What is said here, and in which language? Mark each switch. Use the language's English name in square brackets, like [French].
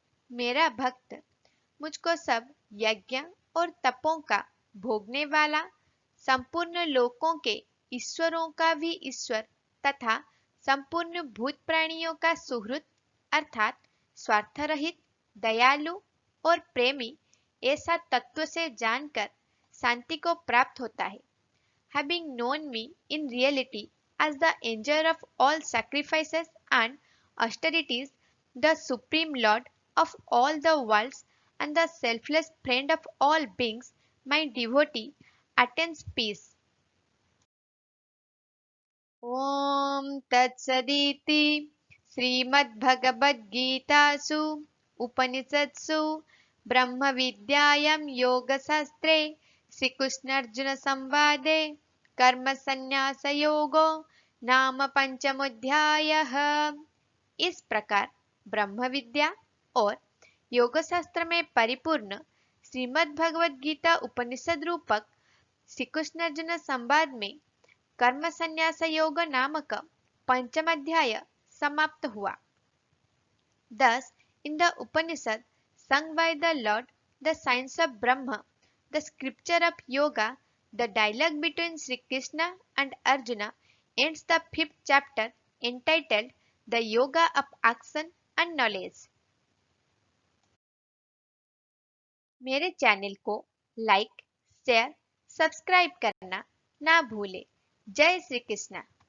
[Hindi] मेरा भक्त मुझको सब यज्ञ और तपों का भोगने वाला, संपूर्ण लोकों के ईश्वरों का भी ईश्वर तथा संपूर्ण भूत प्राणियों का सुहृद अर्थात स्वार्थ रहित, दयालु और प्रेमी ऐसा तत्व से जानकर शांति को प्राप्त होता है। [English] Having known me in reality as the enjoyer of all sacrifices and austerities, the supreme lord of all the worlds and the selfless friend of all beings, my devotee attains peace. [Sanskrit] ॐ तत्सदिति श्रीमद्भगवद्गीतासु उपनिषत्सु ब्रह्मविद्यायां योगशास्त्रे श्रीकृष्णार्जुनसंवादे कर्मसन्न्यासयोगो नाम पंचमोऽध्यायः। [Hindi] इस प्रकार ब्रह्म विद्या और योगशास्त्र में परिपूर्ण श्रीमद्भगवद्गीता उपनिषद रूपक श्रीकृष्णार्जुन संवाद में कर्म संन्यास योग नामक पंचम अध्याय समाप्त हुआ। [English] Thus, in the Upanishad sung by the Lord, the science of Brahma, the scripture of yoga, the dialogue between Sri Krishna and Arjuna ends the fifth chapter entitled The Yoga of Action and Knowledge. [Hindi] मेरे channel को like, share, subscribe करना ना भूले। जय श्री कृष्णा।